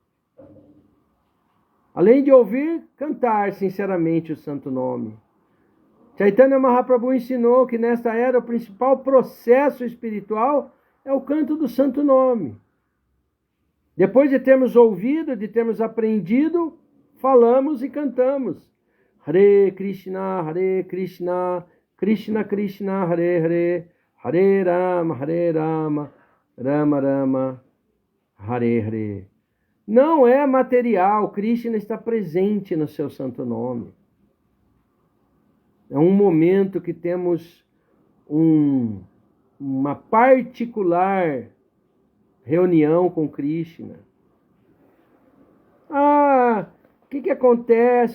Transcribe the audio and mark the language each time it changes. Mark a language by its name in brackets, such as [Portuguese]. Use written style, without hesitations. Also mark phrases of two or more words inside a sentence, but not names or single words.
[Portuguese] Além de ouvir, cantar sinceramente o santo nome. Chaitanya Mahaprabhu ensinou que nesta era o principal processo espiritual é o canto do santo nome. Depois de termos ouvido, de termos aprendido, falamos e cantamos. [Sanskrit] Hare Krishna, Krishna Krishna, Hare Hare, Hare Rama, Rama Rama, Hare Hare. [Portuguese] Não é material, Krishna está presente no seu santo nome. É um momento que temos uma particular reunião com Krishna. O que acontece?